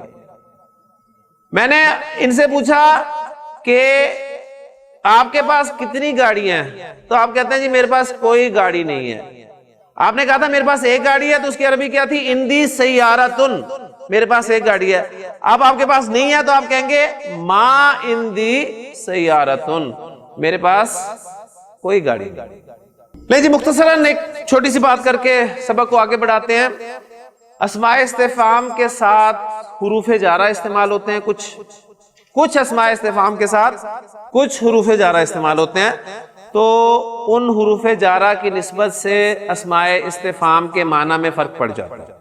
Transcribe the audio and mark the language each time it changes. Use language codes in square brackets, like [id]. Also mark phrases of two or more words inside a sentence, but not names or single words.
[ur] میں نے ان سے پوچھا کہ آپ کے پاس کتنی گاڑیاں ہیں؟ تو آپ کہتے ہیں جی میرے پاس کوئی گاڑی نہیں ہے۔ آپ نے کہا تھا میرے پاس ایک گاڑی ہے، تو اس کی عربی کیا تھی؟ [ar] اندی سیارتن، [ur] میرے پاس ایک گاڑی ہے۔ اب آپ کے پاس نہیں ہے تو آپ کہیں گے [ar] ما اندی سیارتن، [ur] میرے پاس کوئی گاڑی نہیں۔ نہیں جی، مختصراً ایک چھوٹی سی بات کر کے سبق کو آگے بڑھاتے ہیں۔ اسماء استفہام کے ساتھ حروف جارہ استعمال ہوتے ہیں، کچھ اسماء استفہام کے ساتھ کچھ حروف جارہ استعمال ہوتے ہیں، تو ان حروف جارہ کی نسبت سے اسماء استفہام کے معنی میں فرق پڑ جاتا ہے۔